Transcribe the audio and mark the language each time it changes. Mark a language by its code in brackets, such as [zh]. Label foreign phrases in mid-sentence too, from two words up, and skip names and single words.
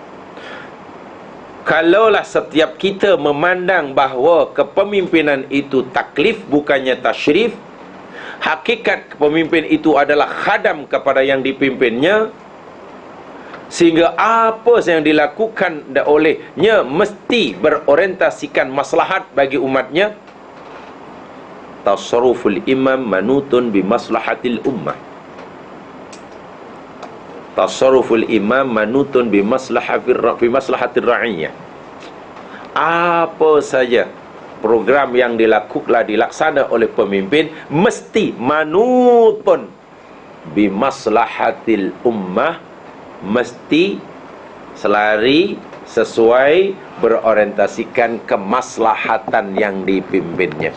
[ms] Kalaulah setiap kita memandang bahawa kepemimpinan itu taklif, bukannya tashrif, hakikat pemimpin itu adalah khadam kepada yang dipimpinnya, sehingga apa yang dilakukan olehnya mesti berorientasikan maslahat bagi umatnya. [ar] تصرف الإمام منوط بمصلحة الأمة. تصرف الإمام منوط بمصلحة الرعية. [ms] Apa saja program yang dilaksana oleh pemimpin mesti [ar] منوط بمصلحة الأمة, [ms] mesti selari sesuai berorientasikan kemaslahatan yang dipimpinnya.